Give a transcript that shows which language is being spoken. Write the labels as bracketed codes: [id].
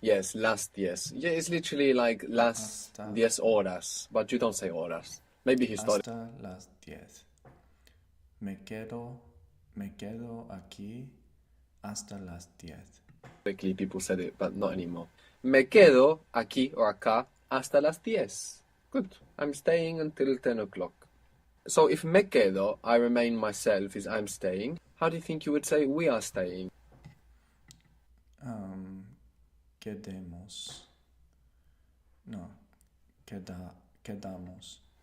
[en] Yes, last yes. Yeah, it's literally like las [es] Hasta. [en] 10 horas. But you don't say horas. Maybe historic. [es] hasta las 10. Me quedo aquí hasta las 10. [en] Historically, people said it, but not anymore. [es] Me quedo aquí or acá hasta las 10. [en] Good. I'm staying until 10 o'clock. So if me quedo, I remain myself, is I'm staying. How do you think you would say we are staying? [es] Quedemos. No. Quedamos.